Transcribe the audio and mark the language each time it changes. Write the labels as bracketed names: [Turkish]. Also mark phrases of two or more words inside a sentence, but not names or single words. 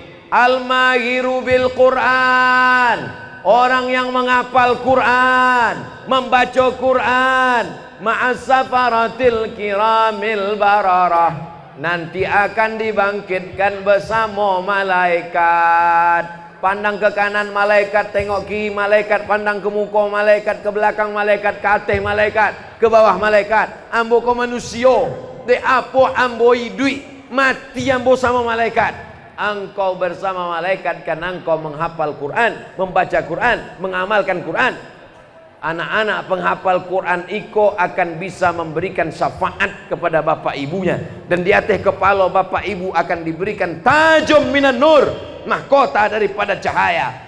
[Arabic] الماهر بالقرآن, [Indonesian] orang yang menghafal Quran, membaca Quran, [Arabic] مع السفرة الكرام البررة, [Indonesian] nanti akan dibangkitkan bersama malaikat. Pandang ke kanan malaikat, tengok kiri malaikat, pandang ke muka malaikat, ke belakang malaikat, ke atas malaikat, ke bawah malaikat. [Minangkabau] Ambo ko manusia, de apa ambo hidup, mati ambo sama malaikat. [Indonesian] Engkau bersama malaikat karena engkau menghafal Quran, membaca Quran, mengamalkan Quran. Anak-anak penghafal Quran iko akan bisa memberikan syafaat kepada bapak ibunya, dan di atas kepala bapak ibu akan diberikan [Arabic] تاج من النور, [Indonesian] mahkota daripada cahaya.